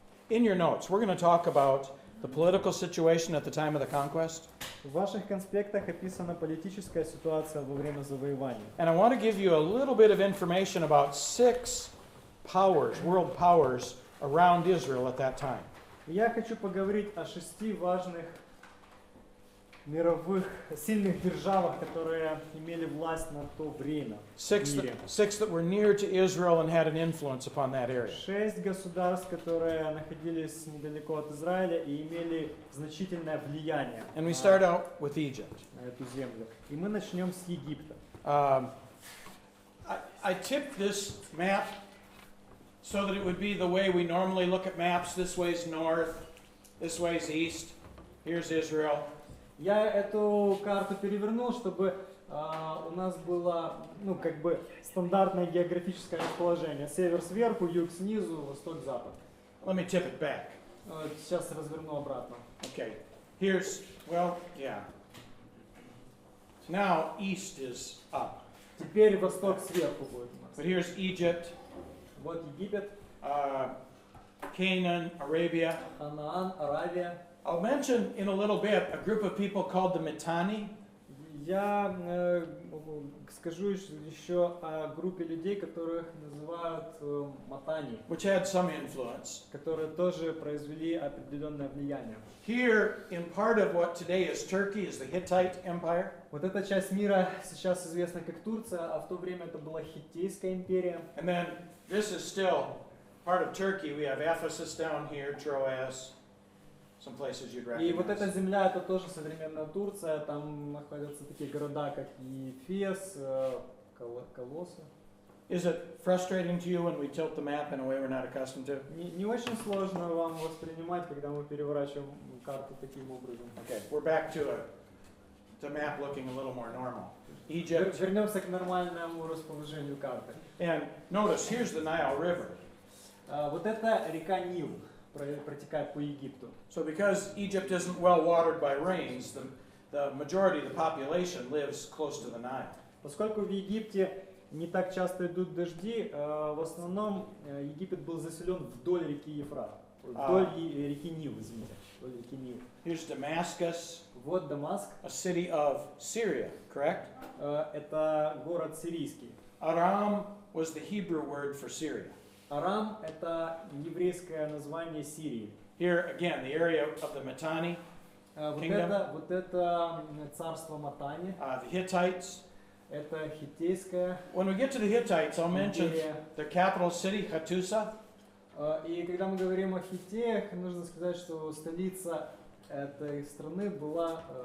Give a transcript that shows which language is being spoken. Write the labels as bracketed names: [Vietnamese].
[English] In your notes, we're going to talk about the political situation at the time of the conquest. [Russian] В ваших конспектах описана политическая ситуация во время завоевания. [English] And I want to give you a little bit of information about 6 powers, world powers, around Israel at that time. [Russian] Я хочу поговорить о 6 важных мировых сильных державах, которые имели власть на то время в [English] 6 [Russian] мире. [English] that were near to Israel and had an influence upon that area. [Russian] 6 государств, которые находились недалеко от Израиля и имели значительное влияние [English] And we start out with Egypt. [Russian] на эту землю. И мы начнем с Египта. [English] I tipped this map so that it would be the way we normally look at maps. This way's north, this way's east. Here's Israel. [Russian] Я эту карту перевернул, чтобы у нас было, стандартное географическое расположение. Север сверху, юг снизу, восток запад. [English] Let me tip it back. [Russian] Сейчас разверну обратно. [English] Okay. Here's, yeah. Now east is up. [Russian] Теперь восток сверху будет у нас. [English] But here's Egypt, [Russian] Вот Египет, [English] Canaan, Arabia. [Russian] Ханаан, Аравия. [English] I'll mention in a little bit a group of people called the Mitanni. [Russian] Я скажу еще о группе людей, которых называют матани, [English] Which had some influence. [Russian] которые тоже произвели определенное влияние. [English] Here, in part of what today is Turkey, is the Hittite Empire. [Russian] Вот эта часть мира сейчас известна как Турция, а в то время это была Хиттейская империя. [English] And then this is still part of Turkey. We have Ephesus down here, Troas, some places you'd [Russian] И вот эта [English] recognize. [Russian] земля, это тоже современная Турция, там находятся такие города, как Ефес, Колосса. [English] Is it frustrating to you when we tilt the map in a way we're not accustomed to? [Russian] Не очень сложно вам воспринимать, когда мы переворачиваем карту таким образом. [English] Okay, we're back to a map looking a little more normal. Egypt. [Russian] Вернемся к нормальному расположению карты. [English] And notice, here's the Nile River. [Russian] Вот это река Нил протекает по Египту. [English] So because Egypt isn't well watered by rains, the majority of the population lives close to the Nile. [Russian] Поскольку в Египте не так часто идут дожди, в основном Египет был заселен вдоль реки Ефрат. Вдоль реки Нил, извините. Вдоль реки Нил. [English] Here's Damascus, [Russian] Вот Дамаск. [English] a city of Syria, correct? [Russian] Это город сирийский. [English] Aram was the Hebrew word for Syria. [Russian] Арам – это еврейское название Сирии. [English] Here again, the area of the Mitanni, [Russian] Вот это царство Матани, [English] the Hittites. [Russian] это хиттейское. [English] When we get to the Hittites, I'll mention their capital city, Hattusa. [Russian] И когда мы говорим о Хиттеях, нужно сказать, что столица этой страны была